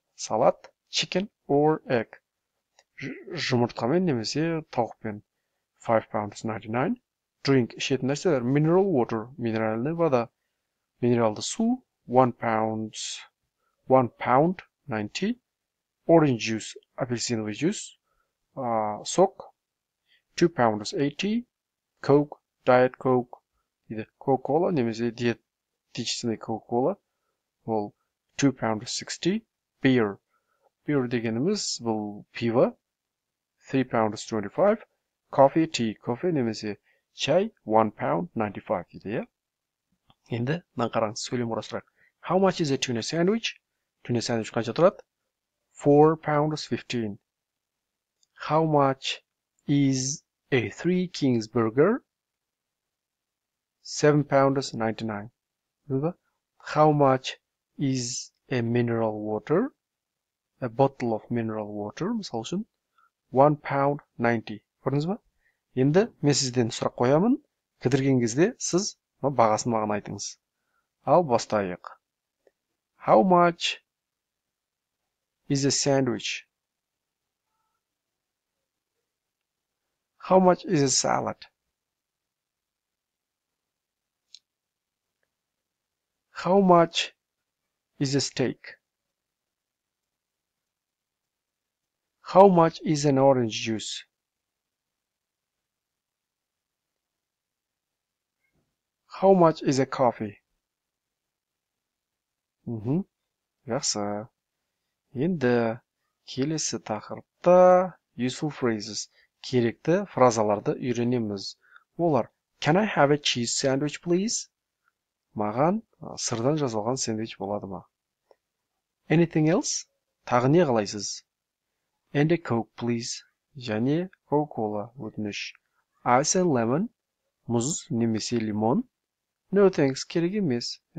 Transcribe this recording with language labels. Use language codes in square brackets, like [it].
[en] Салат, chicken or egg. [kk] Жұмыртқамен немесе тауықпен. [en] 5 pounds 99. [kk] Drink, ішетін нәрселер, mineral water, минеральный вода. Минералды су, 1 pound 90. [en] Orange juice, апельсиновый juice. Сок, 2 pounds 80. Coke, diet coke. [kk] Coca-Cola, немесе диетический Coca-Cola. [en] Ол 2 pounds 60. Beer. [kk] Beer дегеніміз бұл пиво. [en] 3 pounds 25. Coffee, tea. [kk] Кофе немесе чай, 1 pound 95 дейді, Енді, мына қараңыз, сөйлем құрастырайық. [en] How much is a tuna sandwich? [kk] Tuna sandwich қанша тұрады? [en] 4 pounds 15. How much is a Three Kings burger? 7 pounds 99. How much is a mineral water? a bottle of mineral water, мысал үшін, £1.90. [kk] Көрдіңіз ба? Енді мен сізден сұрақ қоямын. Кідірген кезде сіз бағасын маған айтыңыз. Ал бастайық. [en] How much is a sandwich? How much is a salad? How much is a steak? How much is an orange juice? How much is a coffee? [kk] Жақсы. Енді келесі тақырыпта useful phrases, керекті фразаларды үйренеміз. [en] Олар: Can I have a cheese sandwich, please? [kk] Маған сырдан жасалған сэндвич болады ма? [en] Anything else? [kk] Тағы не қалайсыз? [en] And a Coke, please. [kk] Және Coca-Cola, өтініш. [en] Ice and lemon, [kk] мұз немесе лимон. [en] No thanks, [kk] керек емес.